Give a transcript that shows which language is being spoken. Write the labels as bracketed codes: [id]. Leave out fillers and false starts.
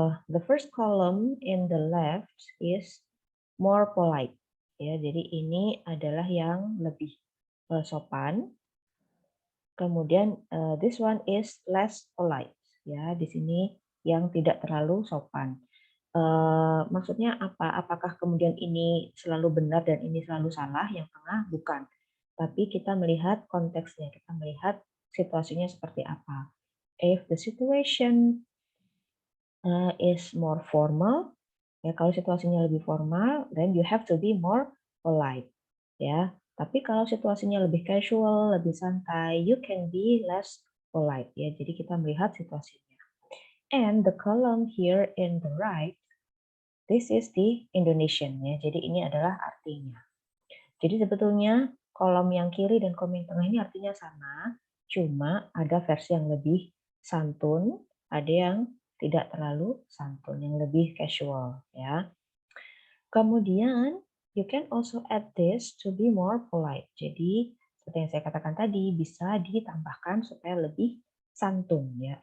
[en] The first column in the left is more polite. [id] Ya, jadi ini adalah yang lebih sopan. [en] Kemudian this one is less polite. [id] Ya, di sini yang tidak terlalu sopan. Maksudnya apa? Apakah kemudian ini selalu benar dan ini selalu salah? Yang tengah bukan. Tapi kita melihat konteksnya, kita melihat situasinya seperti apa. [en] If the situation is more formal, ya, [id] kalau situasinya lebih formal, [en] then you have to be more polite, ya. [id] Tapi kalau situasinya lebih casual, lebih santai, [en] you can be less polite, [id] ya. Jadi kita melihat situasinya. [en] And the column here in the right, this is the Indonesian, ya. [id] Jadi ini adalah artinya. Jadi sebetulnya kolom yang kiri dan kolom yang tengah ini artinya sama, cuma ada versi yang lebih santun, ada yang tidak terlalu santun, yang lebih casual, ya. [en] Kemudian, you can also add this to be more polite. [id] Jadi, seperti yang saya katakan tadi, bisa ditambahkan supaya lebih santun, ya.